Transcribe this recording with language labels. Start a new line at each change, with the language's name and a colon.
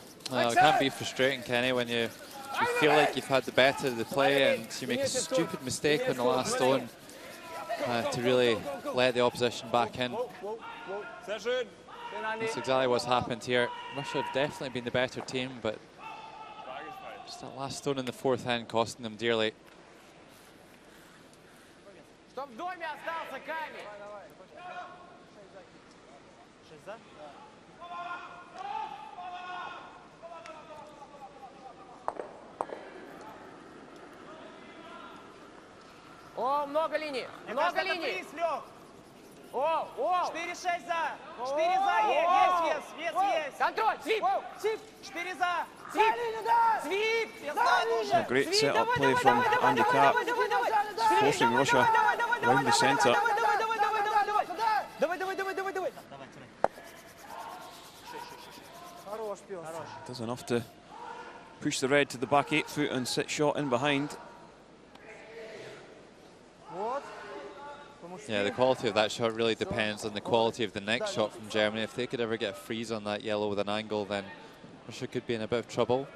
English: Well, it can be frustrating, Kenny, when you feel like you've had the better of the play and you make a stupid mistake on the last stone to really let the opposition back in. That's exactly what's happened here. Russia have definitely been the better team, but just that last stone in the 4th end costing them dearly.
Russian: Чтоб в доме остался камень. О, много линий. Много линий. О, о. 4-6 за. 4 за. Есть вес. Вес есть. Контроль. Свип. Свип. 4 за. Свип. Свип.
English: A great set-up play from Andy Cap, forcing Russia around the centre.
Russian: Давай, давай, давай, давай, давай. Хорош, пес.
English: Does enough to push the red to the back 8 foot and sit shot in behind. Yeah, the quality of that shot really depends on the quality of the next shot from Germany. If they could ever get a freeze on that yellow with an angle, then Russia could be in a bit of trouble.